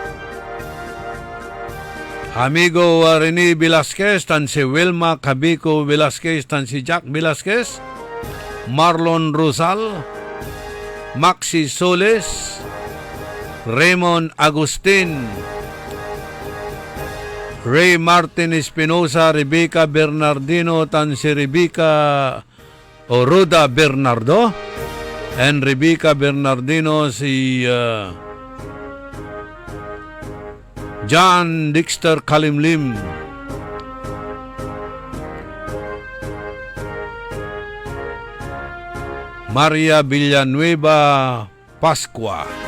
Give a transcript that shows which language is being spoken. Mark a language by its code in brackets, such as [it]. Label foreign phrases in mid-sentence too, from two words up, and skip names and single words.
[pag] Amigo Rene Velasquez, tan si Wilma Cabico Velasquez, tan si Jack Velasquez, Marlon Rosal, Maxi Soles, Raymond Agustin, Ray Martin Espinosa, Rebecca Bernardino, tan si Rebecca Roda Bernardo, And Rebecca Bernardino, si John Dexter Kalimlim. Maria Villanueva Pascua.